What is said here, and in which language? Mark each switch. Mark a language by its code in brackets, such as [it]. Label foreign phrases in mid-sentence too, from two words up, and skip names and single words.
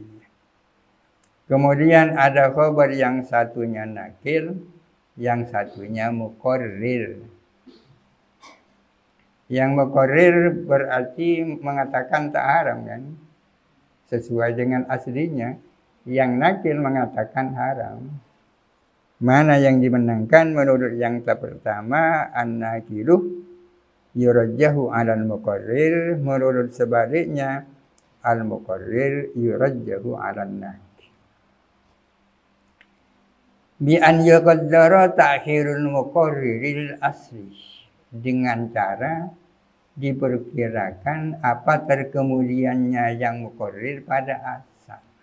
[id] Kemudian ada khabar yang satunya nakil, yang satunya muqarrir. Yang muqarrir berarti mengatakan tak haram kan? Sesuai dengan aslinya. Yang nakil mengatakan haram. Mana yang dimenangkan menurut yang pertama, [ar] الناقل يرجح على المقرر, [id] menurut sebaliknya [ar] المقرر يرجح على الناقل. بأن يقدر تأخير المقرر الأصلي, [id] dengan cara diperkirakan apa terkemudiannya yang muqarrir pada asal.